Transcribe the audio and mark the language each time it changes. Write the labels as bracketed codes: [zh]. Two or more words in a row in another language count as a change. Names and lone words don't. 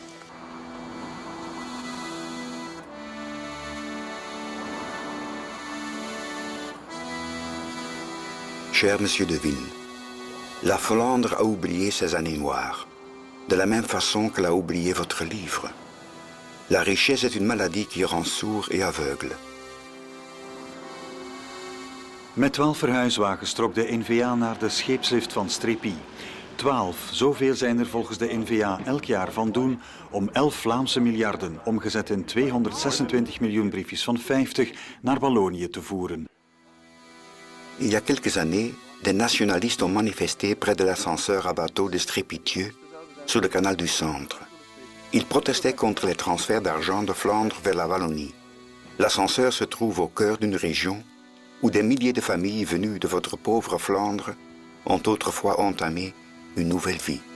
[fr] Cher Monsieur Devine, la Flandre a oublié ses années noires, de la même façon qu'elle a oublié votre livre. La richesse est une maladie qui rend sourd et aveugle. [nl] Met 12 verhuiswagens trok de N-VA naar de scheepslift van Strépy. 12, zoveel zijn er volgens de N-VA elk jaar van doen om 11 Vlaamse miljarden, omgezet in 226 miljoen briefjes van 50, naar Wallonië te voeren. [fr] Il y a quelques années, des nationalistes ont manifesté près de l'ascenseur à bateau de Strépitieux, sur le canal du Centre. Ils protestaient contre les transferts d'argent de Flandre vers la Wallonie. L'ascenseur se trouve au cœur d'une région où des milliers de familles venues de votre pauvre Flandre ont autrefois entamé une nouvelle vie.